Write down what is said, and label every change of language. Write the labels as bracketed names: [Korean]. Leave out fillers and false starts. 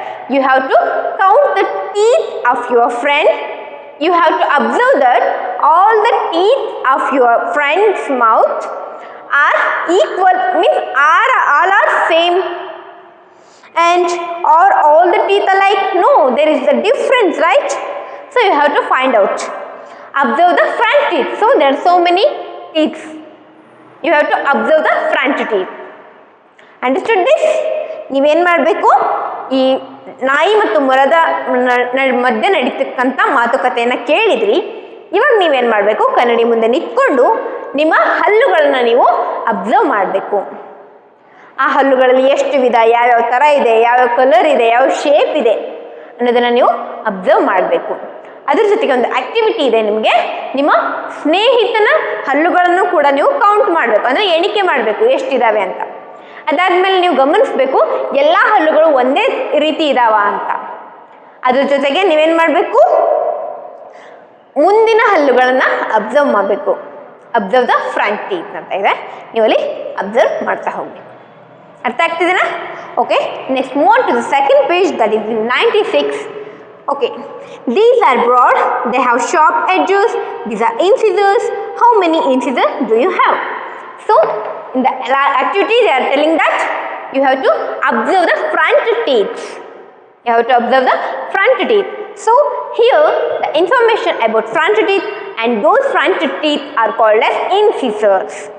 [English] You have to count the teeth of your friend. You have to observe that all the teeth of your friend's mouth are equal, means all are same, and are all the teeth alike? No, there is a difference, right? So you have to find out. Observe the front teeth. So there are so many teeth. You have to observe the front teeth. Understood this? [Kannada] ನೀವೇನು ಮಾಡಬೇಕು? ಈ ನಾಯಿ ಮತ್ತು ಮೊಲದ ಮಧ್ಯೆ ನಡೀತಕ್ಕಂಥ ಮಾತುಕತೆಯನ್ನು ಕೇಳಿದ್ರಿ. ಇವಾಗ ನೀವೇನು ಮಾಡಬೇಕು? ಕನ್ನಡಿ ಮುಂದೆ ನಿಂತ್ಕೊಂಡು ನಿಮ್ಮ ಹಲ್ಲುಗಳನ್ನು ನೀವು ಅಬ್ಸರ್ವ್ ಮಾಡಬೇಕು. ಆ ಹಲ್ಲುಗಳಲ್ಲಿ ಎಷ್ಟು ವಿಧ, ಯಾವ್ಯಾವ ಥರ ಇದೆ, ಯಾವ್ಯಾವ ಕಲರ್ ಇದೆ, ಯಾವ ಶೇಪ್ ಇದೆ ಅನ್ನೋದನ್ನು ನೀವು ಅಬ್ಸರ್ವ್ ಮಾಡಬೇಕು. ಅದ್ರ ಜೊತೆಗೆ ಒಂದು ಆಕ್ಟಿವಿಟಿ ಇದೆ ನಿಮಗೆ. ನಿಮ್ಮ ಸ್ನೇಹಿತನ ಹಲ್ಲುಗಳನ್ನು ಕೂಡ ನೀವು ಕೌಂಟ್ ಮಾಡಬೇಕು, ಅಂದರೆ ಎಣಿಕೆ ಮಾಡಬೇಕು ಎಷ್ಟಿದ್ದಾವೆ ಅಂತ. ಅದಾದಮೇಲೆ ನೀವು ಗಮನಿಸಬೇಕು ಎಲ್ಲ ಹಲ್ಲುಗಳು ಒಂದೇ ರೀತಿ ಇದಾವ ಅಂತ. ಅದ್ರ ಜೊತೆಗೆ ನೀವೇನು ಮಾಡಬೇಕು? ಮುಂದಿನ ಹಲ್ಲುಗಳನ್ನು ಅಬ್ಸರ್ವ್ ಮಾಡಬೇಕು. [English] observe the front teeth [Kannada] ಅಂತ ಇದೆ, ನೀವಲ್ಲಿ ಅಬ್ಸರ್ವ್ ಮಾಡ್ತಾ ಹೋಗಬೇಕು. ಅರ್ಥ ಆಗ್ತಿದೆನಾ? [English] Okay, next move on to the second page, that is 96. Okay, these are broad, they have sharp edges, these are incisors. How many incisors do you have? So in the activity they are telling that you have to observe the front teeth. You have to observe the front teeth. So here the information about front teeth and those front teeth are called as incisors.